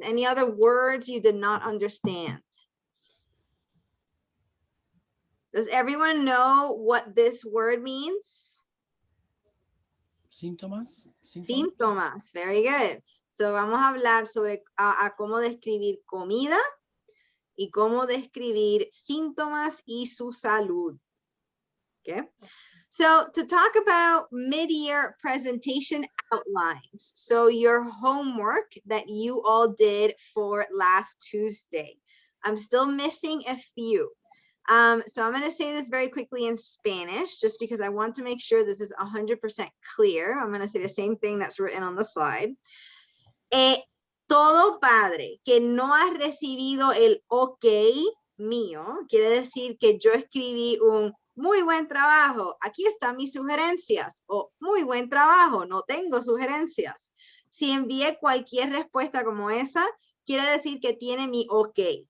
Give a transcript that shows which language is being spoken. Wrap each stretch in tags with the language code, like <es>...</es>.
<en>Any other words you did not understand? Does everyone know what this word means?</en> <es>Síntomas.</es> <en>Síntomas. Very good.</en> <es>So vamos a hablar sobre a cómo describir comida y cómo describir síntomas y su salud.</es> <en>Okay. So to talk about mid-year presentation outlines. So your homework that you all did for last Tuesday. I'm still missing a few. So I'm going to say this very quickly in Spanish, just because I want to make sure this is 100% clear. I'm going to say the same thing that's written on the slide.</en> <es>Todo padre que no ha recibido el OK mío, quiere decir que yo escribí un muy buen trabajo, aquí están mis sugerencias, o muy buen trabajo, no tengo sugerencias. Si envié cualquier respuesta como esa, quiere decir que tiene mi OK.</es>